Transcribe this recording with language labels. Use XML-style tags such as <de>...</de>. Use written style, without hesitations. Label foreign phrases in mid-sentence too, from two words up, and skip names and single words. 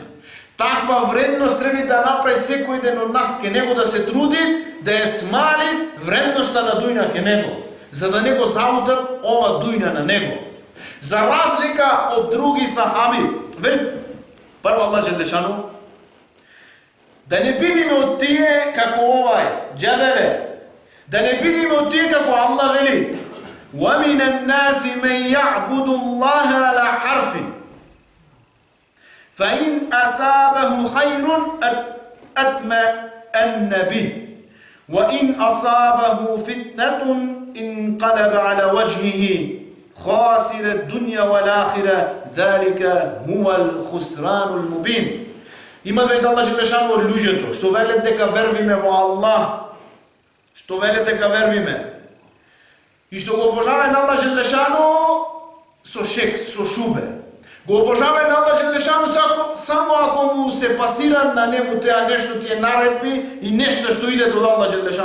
<mk>Таква вредност треба да направи секој ден од нас ке него, да се труди, да ја смали вредноста на дујна ке него, за да не го залутат ова дујна на него.</mk> <bg>За разлика от други сахаби, първо</bg> <mk>Аллах Джелешану, да не бидиме от тие како овај, джабеле, да не бидиме от тие како Аллах вели,</mk> <ar>وَمِنَ النَّاسِ مَنْ يَعْبُدُ اللَّهَ عَلَى حَرْفٍ فَإِنْ أَصَابَهُ خَيْرٌ أَطْمَأَنَّ بِهِ وَإِنْ أَصَابَهُ فِتْنَةٌ انقلب على وجهه خاسر الدنيا والآخرة ذلك هو الخسران المبين.</ar> <mk>Има вели Аллах Джелешану од луѓето, што велат дека вервиме во Аллах, што велат дека вервиме, и што го обожаваме на Аллах Джелешану со шек, со шубе. Го обожаваме на Аллах Джелешану само ако му се пасира на нему теа нешто тие наредби и нешто што иде од Аллах Джелешану.</mk>